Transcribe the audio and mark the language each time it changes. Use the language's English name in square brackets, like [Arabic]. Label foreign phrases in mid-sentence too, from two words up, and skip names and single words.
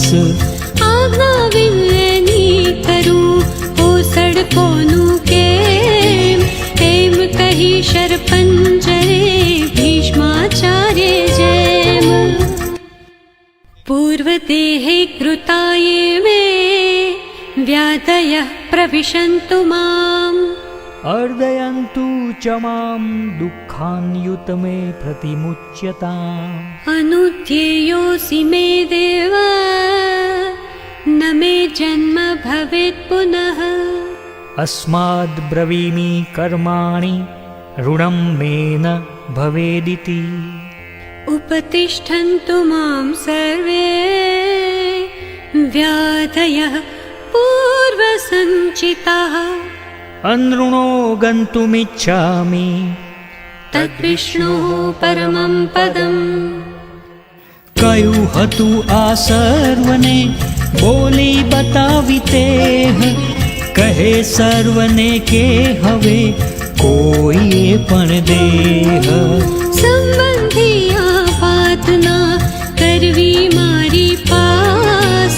[Gujarati] આજ્ઞા વિનયની કરું ઓ સડકોનું કેમ એમ કહી શરપંજરે ભીષ્માચાર્ય જેમ। [Sanskrit] પૂર્વદેહે કૃતાયે મે વ્યાધયઃ પ્રવિશन्तु મામ। अर्दयन्तु च मां दुःखान्युत मे प्रतिमुच्यताम्। अनुध्येयोऽसि मे देव न मे जन्म भवेत् पुनः। अस्माद् ब्रवीमि कर्माणि ऋणं मे न भवेदिति। उपतिष्ठन्तु मां सर्वे व्याधयः पूर्वसञ्चिताः। अनृणो गन्तुमिच्छामि तद्विष्णोः परमं पदम्। [Gujarati] कયું હતું આ સર્વને બોલી બતાવી તેહ। કહે સર્વને કે હવે કોઈએ પણ દેહ। સંબંધી આ વાત ના કરવી મારી પાસ।